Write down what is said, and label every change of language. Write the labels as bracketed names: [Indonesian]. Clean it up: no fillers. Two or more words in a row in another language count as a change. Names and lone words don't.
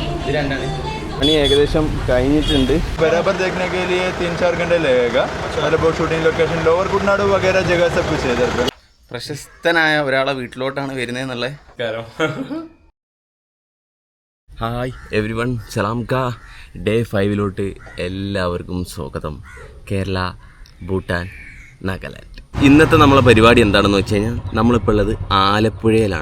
[Malayalam] പണി ഏകദേശം കഴിഞ്ഞിട്ടുണ്ട്. [Hindi] बराबर देखने के लिए 3-4 घंटे लगेगा. मतलब [English] shooting location [Hindi] लोअर कुटनाडु वगैरह जगह सब कुछ है इधर पे. [Malayalam] പ്രശസ്തനായ ഒരാളെ വീട്ടിലോട്ടാണ് വരുന്നതെന്നുള്ള കാര്യം. [English] Hi everyone, സലാം കാ. [Malayalam] ഡേ 5 എല്ലാവർക്കും സ്വാഗതം. കേരള, ഭൂട്ടാൻ, നാഗാലാൻഡ്. ഇന്നത്തെ നമ്മളെ പരിപാടി എന്താണെന്ന് വെച്ച് കഴിഞ്ഞാൽ നമ്മളിപ്പോൾ ഉള്ളത് ആലപ്പുഴയിലാണ്.